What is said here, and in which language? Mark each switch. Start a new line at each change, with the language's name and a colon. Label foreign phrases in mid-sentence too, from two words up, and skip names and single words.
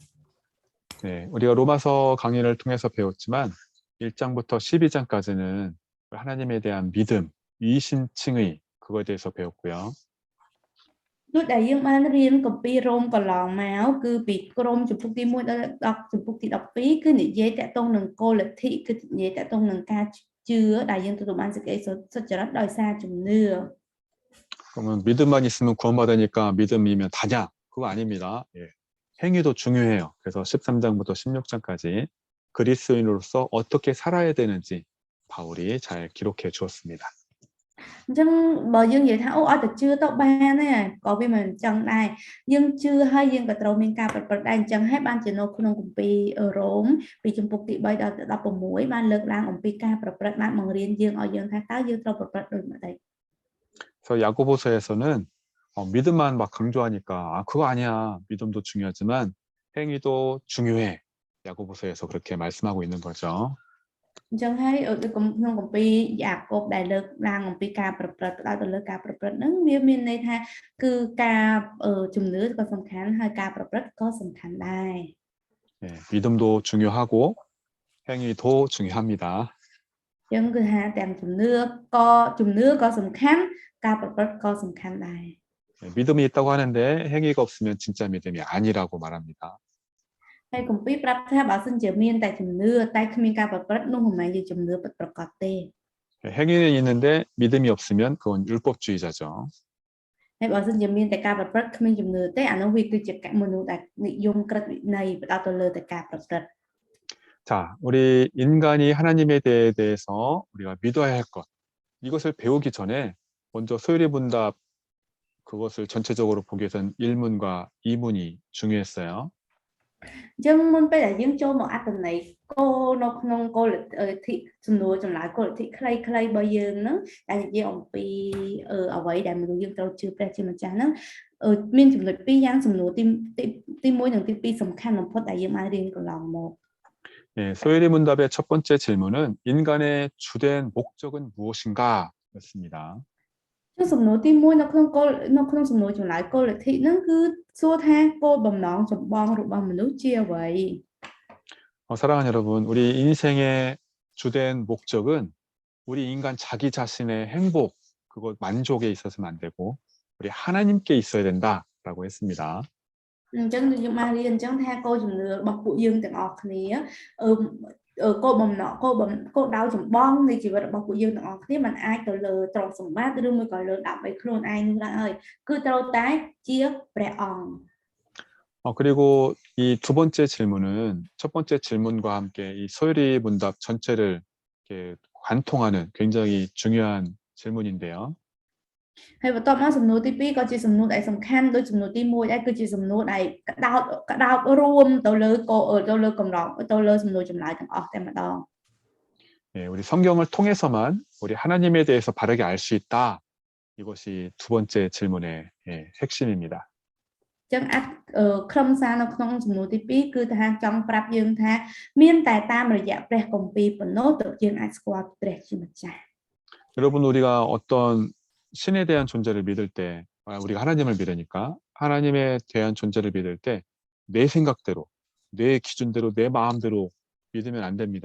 Korean: 네, 우리가 로마서 강의를 통해서 배웠지만 1장부터 12장까지는 하나님에 대한 믿음, 위신칭의 그거에 대해서 배웠고요.
Khmer: ដូចដែលយើងបានរៀនកម្ពីរ៉ូមកន្លងមកគឺពីក្រមជំពូកទី1ដល់ជំពូកទី12គឺនិយាយតាក់ទងនឹងគោលលទ្ធិគឺនិយាយតាក់ទងនឹងការជឿដែលយើងទទួលបានសេចក្តីសុចរិតដោយសារជំនឿ
Korean: 그러면 믿음만 있으면 구원받으니까 믿음이면 다냐? 그거 아닙니다. 예. 행위도 중요해요. 그래서 13장부터 16장까지 그리스도인으로서 어떻게 살아야 되는지 바울이 잘 기록해 주었습니다.
Khmer: អញ្ចឹងបើយើងនិយាយថាអូអត់ទៅជឿទៅបានទេក៏វាមិនចឹងដែរយើងជឿហើយយើងក៏ត្រូវមានការប្រព្រឹត្តដែរអញ្ចឹងហើយបានជានៅក្នុងគម្ពីររ៉ូមពីជំពូកទី3ដល់16បានលើកឡើងអំពីការប្រព្រឹត្តបានបង្រៀនយើងឲ្យយើងថាតើយើងត្រូវប្រព្រឹត្តដូចម្តេច
Korean: 그래서 야고보서에서는 믿음만 막 강조하니까 그거 아니야. 믿음도 중요하지만 행위도 중요해. 야고보서에서 그렇게 말씀하고 있는 거죠.
Khmer: អញ្ចឹងហើយក្នុងគម្ពីរយ៉ាកុបដែលលើកឡើងអំពីការប្រព្រឹត្តផ្ដោតទៅលើការប្រព្រឹត្តហ្នឹងវាមានន័យថាគឺការជំនឿក៏សំខាន់ហើយការប្រព្រឹត្តក៏សំខាន់ដែរ
Korean: 예, 믿음도 중요하고 행위도 중요합니다.
Khmer: អញ្ចឹងគឺថាទាំងជំនឿក៏សំខាន់ការប្រព្រឹត្តក៏សំខាន់ដែរ
Korean: 예, 믿음이 있다고 하는데 행위가 없으면 진짜 믿음이 아니라고 말합니다.
Khmer: ហើយគម្ពីរប្រាប់ថាបើសិនជាមានតែជំនឿតែគ្មានការប្រព្រឹត្តនោះមិនមែនជាជំនឿពិតប្រាកដទេ
Korean: 예, 행위는 있는데 믿음이 없으면 그건 율법주의자죠.
Khmer: ហើយបើសិនជាមានតែការប្រព្រឹត្តគ្មានជំនឿទេអានោះវាគឺជាមនុស្សដែលនិយមក្រឹតវិន័យផ្ដោតទៅលើតែការប្រព្រឹត្ត
Korean: 자, 우리 인간이 하나님에 대해서 우리가 믿어야 할 것. 이것을 배우기 전에 먼저 소율이문답 그것을 전체적으로 보기 위해서는 1문과 2문이 중요했어요.
Khmer: អញ្ចឹងមុនពេលដែលយើងចូលមកអត្ថន័យគោលនៅក្នុងគោលលទ្ធិសំណួរចម្លើយគោលលទ្ធិខ្លីៗរបស់យើងហ្នឹងដែលនិយាយអំពីអ្វីដែលមនុស្សយើងត្រូវជឿព្រះជាម្ចាស់ហ្នឹងមានចំណុចពីរយ៉ាងសំណួរទី1និងទី2សំខាន់បំផុតដែលយើងបានរៀនកន្លងមក
Korean: 예, 소율이 문답의 첫 번째 질문은 인간의 주된 목적은 무엇인가? 였습니다.
Khmer: ចុះសំណួរទី1នៅក្នុងសំណួរចម្លើយគោលលទ្ធិហ្នឹងគឺសួរថាគោលបំណងចម្បងរបស់មនុស្សជាអ្វី
Korean: 사랑하는 여러분, 우리 인생의 주된 목적은 우리 인간 자기 자신의 행복, 그것 만족에 있어서는 안 되고 우리 하나님께 있어야 된다라고 했습니다.
Khmer: អញ្ចឹងយើងបានរៀនអញ្ចឹងថាគោលជំនឿរបស់ពួកយើងទាំងអស់គ្នាគោលបំណងគោលដៅចម្បងនៃជីវិតរបស់ពួកយើងទាំងអស់គ្នាមិនអាចទៅលើទ្រព្យសម្បត្តិឬមួយក៏លើដើម្បីខ្លួនឯងនោះឡើយគឺត្រូវតែជាព្រះអង្គ
Korean: 그리고 이 두 번째 질문은 첫 번째 질문과 함께 이 소율이 문답 전체를 이렇게 관통하는 굉장히 중요한 질문인데요.
Khmer: ហើយបន្ទាប់មកសំណួរទី2ក៏ជាសំណួរដែលសំខាន់ដូចសំណួរទី1ដែរគឺជាសំណួរដែលក្តោបរួមទៅលើកម្រងទៅលើសំណួរចម្លើយទាំងអស់តែម្ដង
Korean: 예, 우리 성경을 통해서만 우리 하나님에 대해서 바르게 알 수 있다. 이것이 두 번째 질문의 핵심입니다.
Khmer: អញ្ចឹងខ្លឹមសារនៅក្នុងសំណួរទី2គឺថាចង់ប្រាប់យើងថាមានតែតាមរយៈព្រះគម្ពីរប៉ុណ្ណោះទើបយើងអាចស្គាល់ព្រះជាម្ចាស់
Korean: 여러분 우리가 어떤 신에 대한 존재를 믿을 때 우리가 하나님을 믿으니까 하나님에 대한 존재를 믿을 때 내 생각대로 내 기준대로 내 마음대로 믿으면 안 됩니다.